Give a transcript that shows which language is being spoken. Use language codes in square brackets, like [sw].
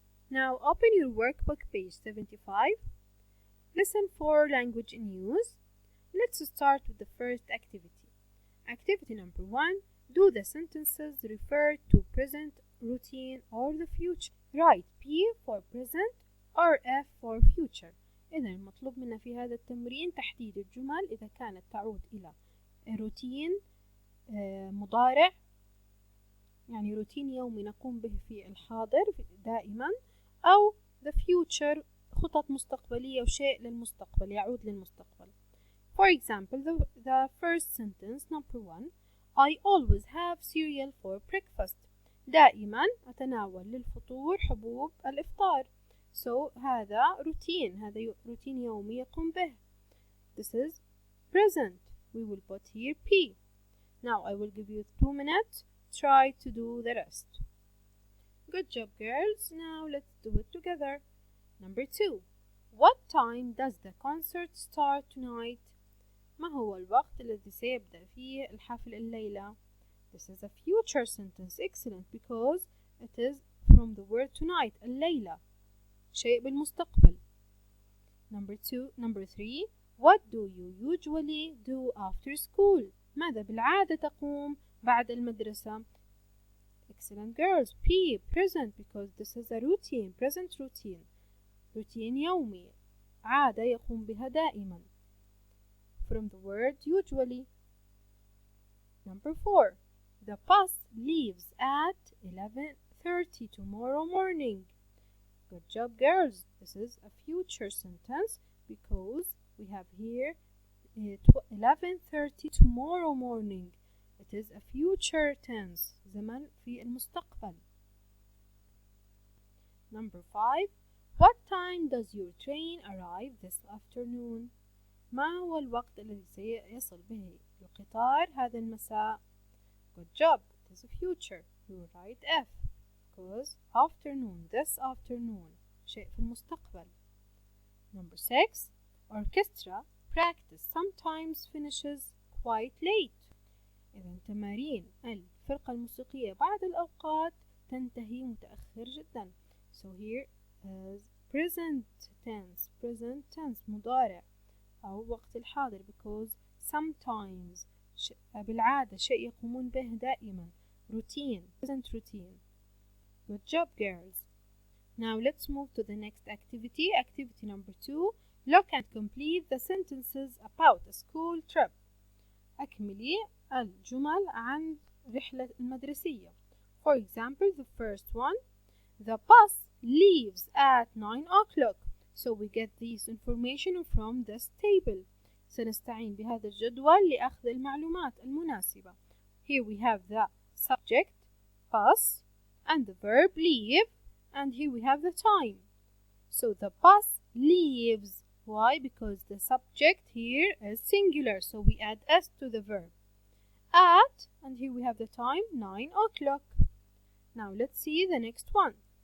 [en] Now open your workbook, page 75, lesson 4, language and use. Let's start with the first activity. Activity number 1. Do the sentences refer to present, routine, or the future. Write P for present or F for future. [ar] إذا المطلوب منا في هذا التمرين تحديد الجمل إذا كانت تعود إلى روتين مضارع، يعني روتين يومي نقوم به في الحاضر دائما، أو [en] the future [ar] خطط مستقبلية وشيء للمستقبل يعود للمستقبل. [en] For example, the first sentence, number 1. I always have cereal for breakfast. [ar] دائما أتناول للفطور حبوب الإفطار. So هذا روتين، هذا روتين يومي يقوم به. [en] This is present. We will put here P. Now I will give you 2 minutes. Try to do the rest. Good job, girls. Now let's do it together. Number 2. What time does the concert start tonight? [ar] ما هو الوقت الذي سيبدأ فيه الحفل الليلة؟ [en] This is a future sentence. Excellent, because it is from the word tonight. [ar] الليلة شيء بالمستقبل. [en] Number 3. What do you usually do after school? [ar] ماذا بالعادة تقوم بعد المدرسة؟ [en] Excellent, girls. P. Present, because this is a routine. Present routine. [ar] روتين يومي، عادة يقوم بها دائما. [en] From the word usually. Number 4. The bus leaves at 11:30 tomorrow morning. Good job, girls. This is a future sentence because we have here 11:30 tomorrow morning. It is a future tense. [ar] زمن في المستقبل. [en] Number 5. What time does your train arrive this afternoon? [ar] ما هو الوقت الذي سيصل به القطار هذا المساء؟ [en] Good job. It is a future. You will write F because afternoon, this afternoon [ar] شيء في المستقبل. [en] Number 6. Orchestra practice sometimes finishes quite late. [ar] إذا تمارين الفرقة الموسيقية بعض الأوقات تنتهي متأخر جدا. [en] So here is present tense [ar] مضارع أو وقت الحاضر [en] because sometimes [ar] بالعادة شيء يقومون به دائما. [en] Routine, present routine. Good job, girls. Now let's move to the next activity. Activity number 2. Look and complete the sentences about a school trip. [ar] أكملي الجمل عن رحلة المدرسية. [en] For example, the first one. The bus leaves at 9 o'clock. So we get this information from this table. [ar] سنستعين بهذا الجدول لأخذ المعلومات المناسبة. [en] Here we have the subject, bus, and the verb leave, and here we have the time. So the bus leaves. Why? Because the subject here is singular, so we add S to the verb. At, and here we have the time, 9 o'clock. Now let's see the next one.